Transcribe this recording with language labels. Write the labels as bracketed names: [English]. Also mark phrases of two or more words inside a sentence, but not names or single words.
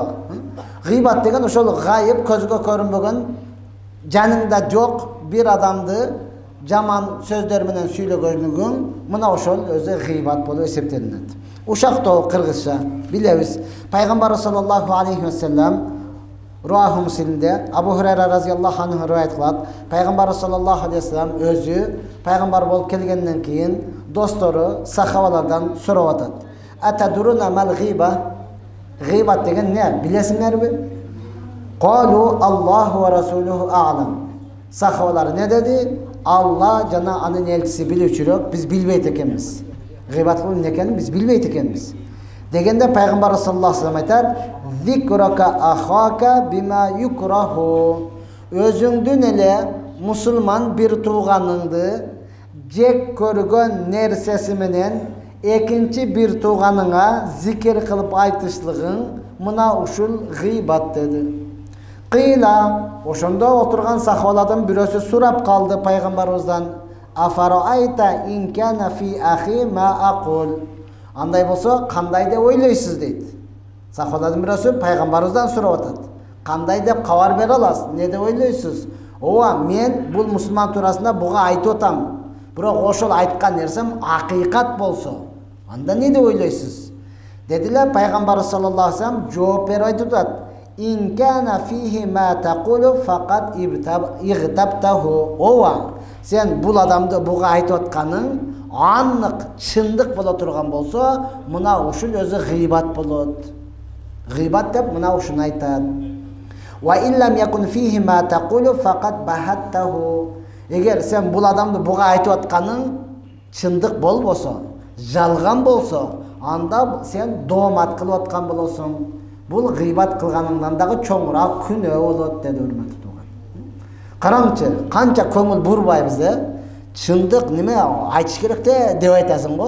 [Kyrgyz] Гыйбат деген ошол гайып, көзгө көрүнбөгөн, жаныңда жок бир адамды жаман сөздөр менен сүйлөгөнүгүң, мына ошол өзү гыйбат болуп эсептелинет. Ушактоо кыргызча билебиз. Пайгамбар [Arabic] صلى الله عليه وسلم [Kyrgyz] Руаху Муслимде Абу Хурайра [Arabic] رضي الله عنه [Kyrgyz] риваят кылат. Пайгамбар [Arabic] صلى الله عليه وسلم [Kyrgyz] өзү пайгамбар болуп келгенден кийин достору, сахабалардан сурап атат. [Arabic] أتدرون ما الغيبة? [Kyrgyz] Гыйбат деген эмне? Билесиңерби? [Arabic] قالوا الله ورسوله أعلم. [Kyrgyz] Сахабалар не деди? Алла жана анын элчиси билүүчүрөөк, биз билбейт экенбиз. Гыйбат кылуу эмне экенин биз билбейт экенбиз. Дегенде пайгамбар [Arabic] صلى الله عليه وسلم [Kyrgyz] айтат: [Arabic] "ذكرك أخاك بما يكره". [Kyrgyz] Өзүңдүн эле мусулман бир тууганыңды жек көргөн нерсеси менен экинчи бир тууганыңа зикир кылып айтышлыгың, мына ушул гыйбат деди. Кыйла, ошондо отурган сахабалардан бирөөсү сурап калды пайгамбарыбыздан: [Arabic] "أفرأيت إن كان في أخي ما أقول". [Kyrgyz] Андай болсо, кандай деп ойлойсуз дейт. Сахабалардан бирөөсү пайгамбарыбыздан сурап атат. Кандай деп кабар бере аласыз? Не деп ойлойсуз? Ооба, мен бул мусулман туурасында буга айтып атам. Бирок ошол айткан нерсем акыйкат болсо, анда не деп ойлойсуз? Дедилер. Пайгамбар [Arabic] صلى الله عليه وسلم [Kyrgyz] жооп берип айтып атат: [Arabic] "إن كان فيه ما تقول فقد اغتبته". [Kyrgyz] Ооба, сен бул адамды буга айтып атканың аннык чындык боло турган болсо, мына ушул өзү гыйбат болот. Гыйбат деп мына ушуну айтат. [Arabic] وإن لم يكن فيه ما تقول فقد بهته. [Kyrgyz] Эгер сен бул адамды буга айтып атканың чындык болбосо, жалган болсо, анда сен доомат кылып аткан болосуң. Бул гыйбат кылганыңдан дагы чоңураак күнөө болот, деди урматтуу тууган. Караңчы, канча көңүл бурбайбыз, чындык неме айтыш керек деп айтасың го.